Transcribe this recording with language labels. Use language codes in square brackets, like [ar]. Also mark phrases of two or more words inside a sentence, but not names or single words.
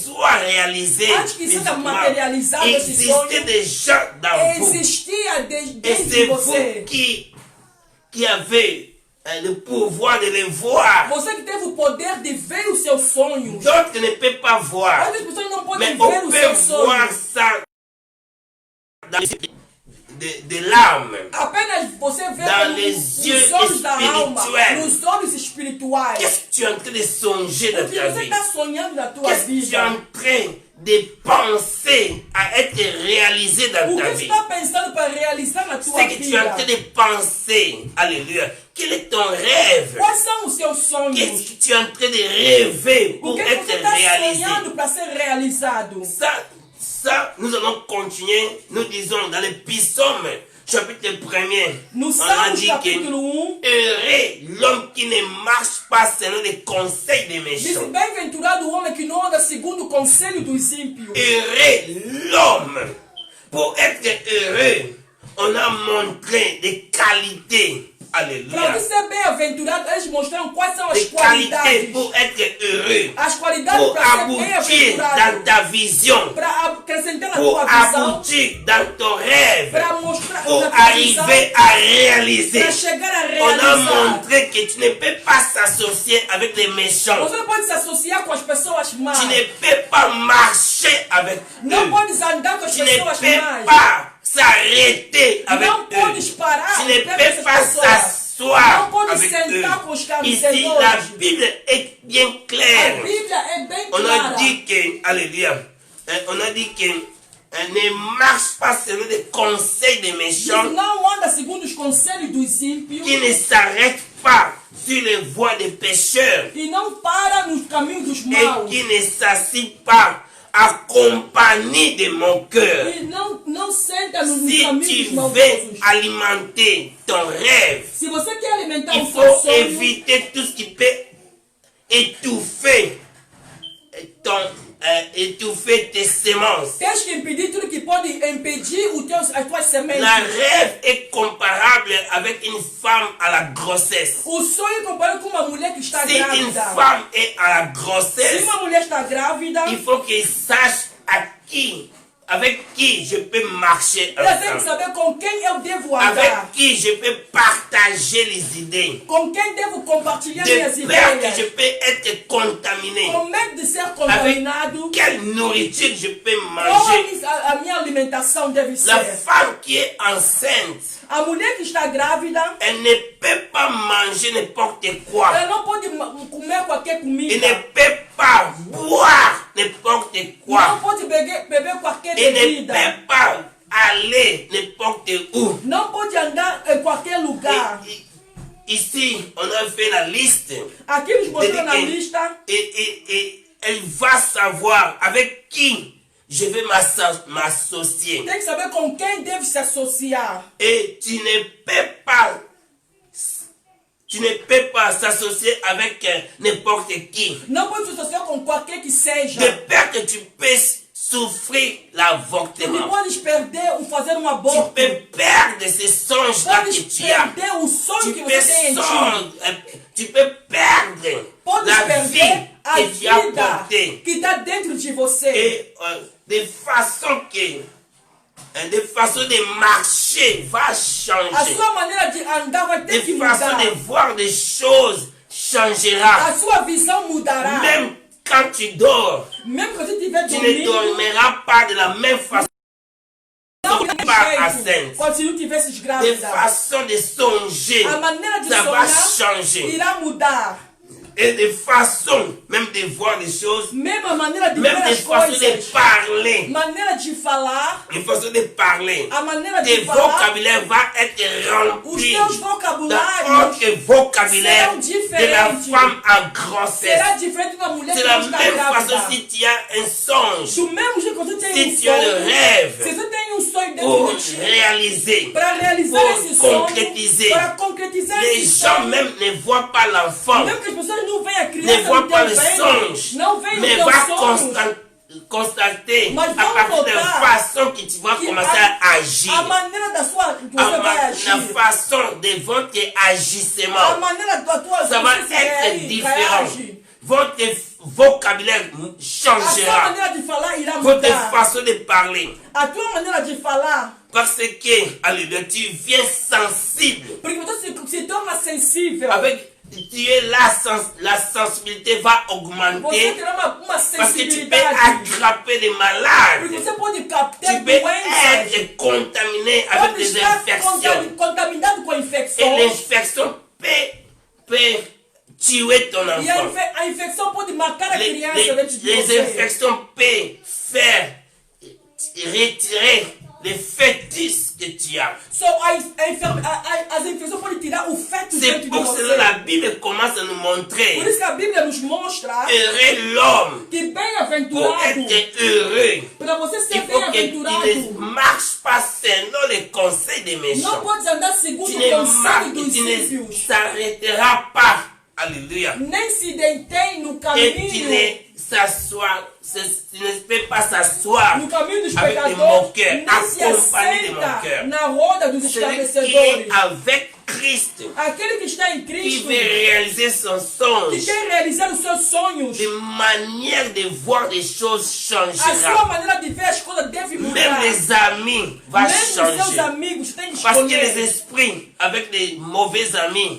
[fr] soit réalisé [pt] Antes que seja [fr] physiquement, [pt] materializado esse [fr] existait [pt] sonho, [fr] des gens dans vous. [pt] Existia [fr] Et [pt] desde [fr] c'est [pt] você. [fr] vous qui avez le pouvoir de les voir. [pt] Você que teve o poder de ver os seus sonhos. [fr] D'autres ne peuvent pas voir. [pt] Outras pessoas não [fr] Mais [pt] podem ver [fr] on [pt] os [fr] peut [pt] seus [fr] voir [pt] sonhos. [fr] ça dans de l'âme. [pt] Apenas você vê [fr] Dans [pt] nos [fr] les yeux [pt] olhos da alma, [fr] espirituels. [pt] nos olhos espirituais. [fr] Qu'est-ce que tu es en train de songer [pt] O [fr] dans [pt] que [fr] ta [pt] você [fr] vie? [pt] está sonhando na tua [fr] Qu'est-ce que tu es [pt] vida? [fr] en train de penser à être réalisé dans [pt] O [fr] ta [pt] que você [fr] vie? [pt] está pensando para realizar na tua [fr] C'est que tu es en train [pt] vida? [fr] de penser. Alléluia. Quel est ton rêve? [pt] Quais são os seus [fr] Qu'est-ce [pt] sonhos? [fr] que tu es en train de rêver [pt] O [fr] pour [pt] que [fr] être [pt] você está [fr] réalisé? [pt] sonhando para ser realizado? [fr] Ça, nous allons continuer. Nous disons dans les psaumes, chapitre 1er, [pt] No [fr] on a [pt] Salmo [fr] dit que [pt] capítulo 1, [fr] heureux l'homme qui ne marche pas selon les conseils des [pt] diz: [fr] méchants. [pt] bem-aventurado o homem que não anda segundo o conselho dos ímpios. [fr] Heureux l'homme. Pour être heureux, on a montré des qualités Alléluia. [pt] Para ser bem-aventurado, eles mostraram quais são as [fr] Des qualités [pt] qualidades. [fr] pour être heureux. [pt] As qualidades [fr] Pour [pt] para ser [fr] aboutir [pt] bem-aventurado. [fr] dans ta vision. [pt] Para acrescentar na [fr] Pour [pt] tua visão. [fr] aboutir dans ton rêve. [pt] Para mostrar [fr] Pour [pt] na tua visão. [fr] arriver à réaliser. [pt] Para chegar a [fr] On a [pt] realizar. [fr] montré que tu ne peux pas s'associer avec les méchants. [pt] Você não pode se associar com as pessoas más. [fr] Tu ne peux pas marcher avec [pt] Não [fr] eux. [pt] podes andar com as [fr] Tu ne [pt] pessoas [fr] peux [pt] más. [fr] pas s'arrêter avec [pt] Não podes [fr] eux. [pt] parar [fr] Tu ne [pt] perto [fr] peux [pt] dessas [fr] pas [pt] pessoas. [fr] s'asseoir [pt] Não pode [fr] avec eux. [pt] sentar com os [fr] Ici, [pt] carniceiros. [fr] la Bible est bien [pt] A [fr] claire. [pt] Bíblia é bem [fr] On a [pt] clara. [fr] dit que, alléluia, on a dit que ne marche pas selon les conseils des méchants [pt] Não anda segundo os conselhos dos ímpios [fr] qui ne s'arrêtent pas sur les voies des pécheurs [pt] e não para nos caminhos dos [fr] et [pt] maus. [fr] qui ne s'assient pas à compagnie de mon cœur. [pt] E não senta nos [fr] Si [pt] caminhos [fr] tu [pt] dos [fr] veux [pt] maldosos. [fr] alimenter ton rêve, [pt] Se você quer alimentar [fr] il [pt] o seu [fr] faut [pt] sonho, [fr] éviter tout ce qui peut étouffer étouffer tes semences. [pt] tens que impedir tudo que pode impedir as tuas sementes. [fr] La rêve est comparable avec une femme à la grossesse. [pt] O sonho é comparado com uma mulher que está [fr] Si une [pt] grávida. [fr] femme est à la [pt] Se [fr] grossesse, [pt] uma mulher está grávida, [fr] il faut qu'elle sache avec qui je peux marcher [pt] ela tem que [fr] ensemble, [pt] saber com quem eu devo andar. [fr] avec qui je peux partager les idées, [pt] Com quem devo compartilhar [fr] de [pt] minhas [fr] peur que je [pt] ideias. [fr] peux être contaminé, [pt] Com medo de ser [fr] avec [pt] contaminado. [fr] quelle nourriture je peux [pt] Qual [fr] manger. [pt] a minha alimentação deve [fr] La [pt] ser? [fr] femme qui est enceinte, [pt] A mulher que está grávida, [fr] elle ne peut pas manger n'importe quoi. [pt] ela não pode comer qualquer [fr] Elle [pt] comida. [fr] ne peut pas boire n'importe [pt] Não [fr] quoi. [pt] pode beber qualquer [fr] Elle ne [pt] bebida. [fr] peut pas aller n'importe où. [pt] Não pode andar em qualquer lugar. [fr] Ici, on a fait la liste. [pt] Aqui nos mostrou na lista. [fr] Et elle va savoir avec qui je vais m'associer. [pt] Tem que saber com quem deve se associar. [fr] Et tu ne peux pas s'associer avec n'importe qui. [pt] Não pode se associar com qualquer que seja. [fr] De peur que tu puisses souffrir [pt] Tu [fr] l'avortement. [pt] podes perder ou fazer um [fr] Tu [pt] aborto. [fr] peux perdre ces songes-là que [pt] Podes [fr] tu as. [pt] perder o sonho [fr] Tu [pt] que [fr] peux, [pt] você tem em ti. [fr] tu peux perdre [pt] Podes [fr] la vie [pt] perder a [fr] que tu as [pt] vida [fr] portée. [pt] que está dentro de você. [fr] Et de façon de marcher va [pt] A [fr] changer. [pt] sua maneira de andar vai ter que [fr] De façon [pt] mudar. [fr] de voir des choses changera. [pt] A sua visão mudará. [fr] Même quand tu dors, [pt] Mesmo que você estiver [fr] tu ne [pt] dormindo, [fr] dormiras pas de la même façon. [pt] não [fr] Pas [pt] tem [fr] assente. [pt] jeito. Como se não tivesses [fr] De [pt] grávida. [fr] façon de songer, [pt] A maneira de [fr] ça va [pt] sonhar [fr] changer. [pt] irá mudar. [fr] Et de façon même de voir les choses, [pt] Mesmo a maneira de [fr] même [pt] ver [fr] de [pt] as [fr] façon de [pt] coisas. [fr] parler, [pt] Maneira de falar. [fr] de façon de parler, [pt] A maneira [fr] tes [pt] de falar. [fr] vocabulaire va être [pt] Os [fr] rempli [pt] teus [fr] d'un [pt] vocabulários [fr] autre vocabulaire [pt] serão [fr] de la [pt] diferentes. [fr] femme en grossesse. [pt] Será diferente da mulher [fr] C'est [pt] que [fr] la [pt] não está [fr] même façon [pt] grávida. [fr] si tu as un songe [pt] Do mesmo jeito que você tem [fr] Si [pt] um [fr] tu as le [pt] sonho. [fr] rêve [pt] Se você tem um sonho [fr] pour [pt] dentro de ti. [fr] réaliser. [pt] Para realizar [fr] Pour [pt] esse sonho. [fr] concrétiser. [pt] Para concretizar [fr] Les [pt] esse [fr] gens [pt] sonho. [fr] même ne voient pas l'enfant, [pt] Mesmo que as pessoas não veem a [fr] ne [pt] criança [fr] voient [pt] no [fr] pas [pt] teu [fr] le [pt] ventre, [fr] songe, [pt] não veem [fr] mais [pt] os [fr] va [pt] teus sonhos. [fr] constater [pt] Mas [fr] à [pt] vamos [fr] partir de la [pt] notar [fr] façon que tu vas [pt] que [fr] commencer à agir. [pt] A maneira da sua que você vai [fr] La [pt] agir. [fr] façon de votre [pt] A [fr] agissement, [pt] maneira da tua [fr] ça va [pt] você [fr] être différent. [pt] reage. [fr] Votre vocabulaire [pt] A sua [fr] changera. [pt] maneira de falar irá [fr] Votre [pt] mudar. [fr] façon de parler. [pt] A tua maneira de falar. [fr] Parce que, alléluia, tu viens sensible. [pt] Porque você se torna sensível. [fr] Avec, tu es la sensibilité va [pt] Você [fr] augmenter [pt] terá uma [fr] parce que tu peux [pt] sensibilidade. [fr] attraper des [pt] Porque [fr] malades. [pt] você pode captar [fr] Tu peux [pt] doenças. [fr] être contaminé avec [pt] Pode [fr] des [pt] estar [fr] infections. [pt] contaminado com [fr] Et [pt] infecções. [fr] l'infection peut tuer ton [pt] E [fr] enfant. [pt] a infecção pode matar a criança dentro de [fr] Les [pt] você. [fr] infections peuvent faire retirer les fœtus que tu as. [pt] So, as infecções podem tirar o feto [fr] C'est [pt] dentro de [fr] pour [pt] você. [fr] cela que la Bible commence à nous [pt] Por [fr] montrer [pt] isso que a Bíblia nos mostra [fr] heureux l'homme. [pt] que [fr] Pour [pt] bem-aventurado, [fr] être heureux, [pt] para você ser [fr] il faut qu'il [pt] bem-aventurado, [fr] ne marche pas selon les conseils des [pt] não [fr] méchants. [pt] pode andar segundo [fr] Tu [pt] o [fr] ne [pt] conselho dos [fr] tu ne [pt] ímpios, [fr] s'arrêteras pas. Alléluia. [pt] nem se detém no [fr] Et tu [pt] caminho, [fr] tu ne peux pas s'asseoir [pt] no caminho dos [fr] avec des [pt] pecadores, [fr] moqueurs, [pt] nem se [fr] accompagné de [pt] assenta [fr] moqueurs. [pt] na roda dos [fr] Celui qui est [pt] escarnecedores. [fr] avec Christ, [pt] Aquele que está em [fr] qui [pt] Cristo, [fr] veut réaliser son [pt] que [fr] songe, [pt] quer realizar os seus sonhos, [fr] de manière de voir les choses [pt] a sua [fr] changera. [pt] maneira de ver as coisas deve [fr] Même [pt] mudar. [fr] les amis vont [pt] Mesmo os seus [fr] changer. [pt] amigos têm de [fr] Parce que les [pt] escolher. [fr] esprits avec les mauvais amis,